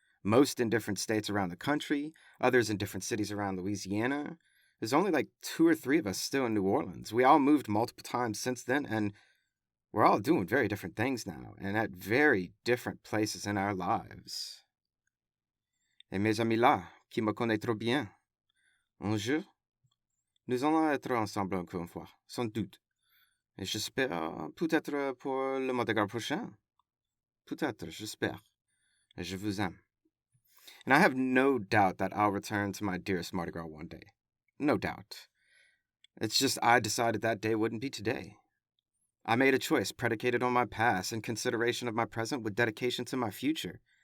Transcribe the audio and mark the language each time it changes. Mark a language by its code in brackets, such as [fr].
[en] Most in different states around the country, others in different cities around Louisiana. There's only like 2 or 3 of us still in New Orleans. We all moved multiple times since then, and we're all doing very different things now, and at very different places in our lives. [fr] Et mes amis là, qui me connaissent trop bien, un jour, nous allons être ensemble encore une fois, sans doute. Et j'espère, peut-être pour le Mardi Gras prochain. Peut-être, j'espère. Et je vous aime. [en] And I have no doubt that I'll return to my dearest Mardi Gras one day. No doubt. It's just I decided that day wouldn't be today. I made a choice predicated on my past and consideration of my present with dedication to my future.